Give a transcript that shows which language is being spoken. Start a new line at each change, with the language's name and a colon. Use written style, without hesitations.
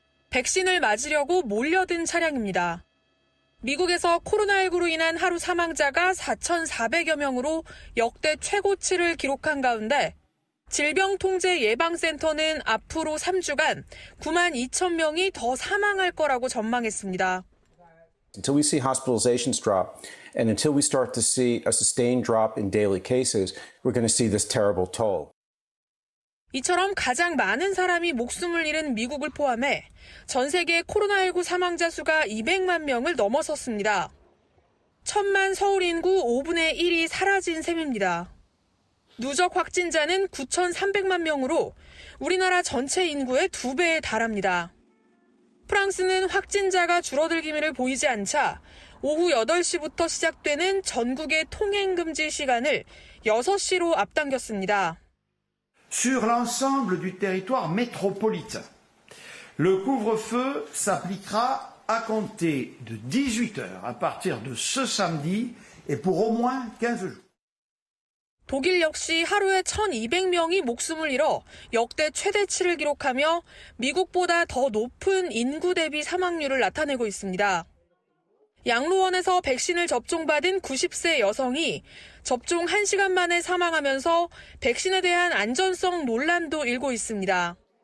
Korean: 백신을 맞으려고 몰려든 차량입니다. 미국에서 코로나19로 인한 하루 사망자가 4,400여 명으로 역대 최고치를 기록한 가운데 질병통제예방센터는 앞으로 3주간 9만 2천 명이 더 사망할 거라고 전망했습니다.
English: Until we see hospitalizations drop and until we start to see a sustained drop in daily cases, we're going to see this terrible toll.
Korean: 이처럼 가장 많은 사람이 목숨을 잃은 미국을 포함해 전 세계 코로나19 사망자 수가 200만 명을 넘어섰습니다. 1,000만 서울 인구 5분의 1이 사라진 셈입니다. 누적 확진자는 9,300만 명으로 우리나라 전체 인구의 2배에 달합니다. 프랑스는 확진자가 줄어들기미를 보이지 않자 오후 8시부터 시작되는 전국의 통행금지 시간을 6시로 앞당겼습니다.
French: Sur l'ensemble du territoire métropolitain, le couvre-feu s'appliquera à compter de 18 heures à partir de ce samedi et pour au moins 15 jours.
Korean: 독일 역시 하루에 1,200명이 목숨을 잃어 역대 최대치를 기록하며 미국보다 더 높은 인구 대비 사망률을 나타내고 있습니다. 양로원에서 백신을 접종받은 90세 여성이 접종 1시간 만에 사망하면서 백신에 대한 안전성 논란도 일고 있습니다.